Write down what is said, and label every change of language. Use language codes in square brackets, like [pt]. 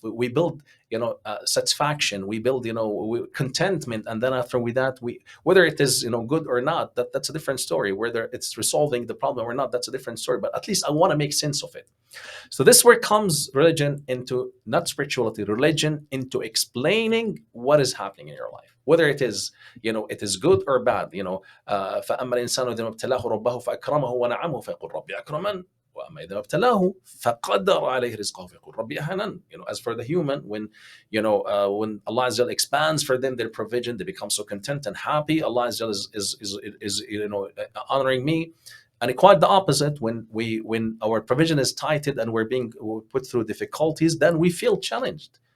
[en] We build satisfaction. We build contentment, and then after that, whether it is good or not, that's a different story. Whether it's resolving the problem or not, that's a different story. But at least I want to make sense of it. So this is where comes religion into, not spirituality, religion into explaining what is happening in your life, whether it is good or bad. [ar] فأما الإنسان إذا ما ابتلاه ربه فأكرمه ونعمه فيقول ربي أكرمن وأما إذا ما ابتلاه فقدر عليه رزقه فيقول ربي أهانن. [en] As for the human, when Allah Azza wa expands for them their provision, they become so content and happy. Allah Azza wa is honoring me. And quite the opposite, when our provision is tightened and we're being put through difficulties, then we feel challenged.